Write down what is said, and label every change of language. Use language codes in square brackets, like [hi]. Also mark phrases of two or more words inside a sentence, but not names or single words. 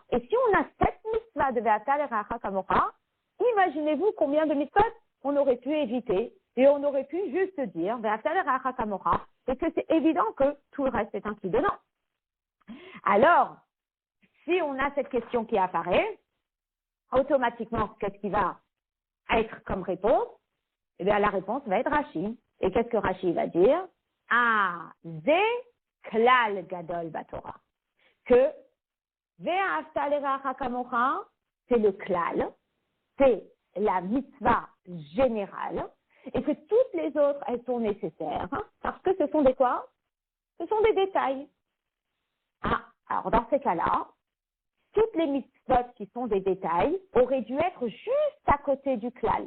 [fr] Et si on a cette mitzvah de [he] ואהבת לרעך כמוך, [fr] imaginez-vous combien de mitzvot on aurait pu éviter et on aurait pu juste dire [he] ואהבת לרעך כמוך, [fr] et que c'est évident que tout le reste est inclus dedans. Alors, si on a cette question qui apparaît, automatiquement, qu'est-ce qui va être comme réponse? Eh bien, la réponse va être Rashi. Et qu'est-ce que Rashi va dire? [he] אה, זה כלל גדול בתורה. Que ואהבת לרעך כמוך, [fr] c'est le Klal, c'est la mitzvah générale, et que toutes les autres, elles sont nécessaires, parce que ce sont des quoi? Ce sont des détails. Ah, alors dans ces cas-là, toutes les mitzvot qui sont des détails auraient dû être juste à côté du klal.